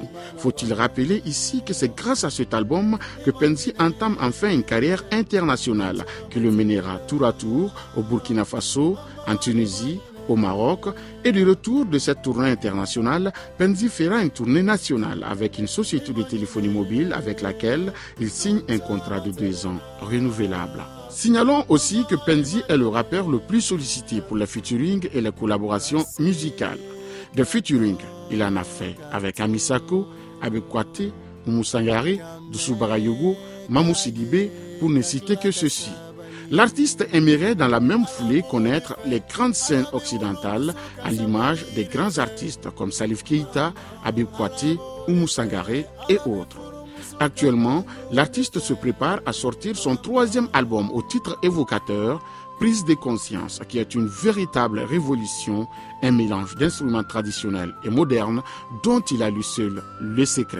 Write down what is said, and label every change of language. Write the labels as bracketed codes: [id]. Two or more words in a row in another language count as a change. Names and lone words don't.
[fr] Faut-il rappeler ici que c'est grâce à cet album que Penzi entame enfin une carrière internationale qui le mènera tour à tour au Burkina Faso, en Tunisie, au Maroc, et du retour de cette tournée internationale, Penzi fera une tournée nationale avec une société de téléphonie mobile avec laquelle il signe un contrat de 2 ans renouvelable. Signalons aussi que Penzi est le rappeur le plus sollicité pour les featuring et les collaborations musicales. Des featuring, il en a fait avec Ami Sakou, Habib Kouaté, Oumou Sangaré, Doussou Barayogo, Mamou Sidibé, pour ne citer que ceux-ci. L'artiste aimerait dans la même foulée connaître les grandes scènes occidentales à l'image des grands artistes comme Salif Keïta, Habib Kouaté, Oumou Sangaré et autres. Actuellement, l'artiste se prépare à sortir son 3e album au titre évocateur, Prise de conscience, qui est une véritable révolution, un mélange d'instruments traditionnels et modernes dont il a lui seul le secret.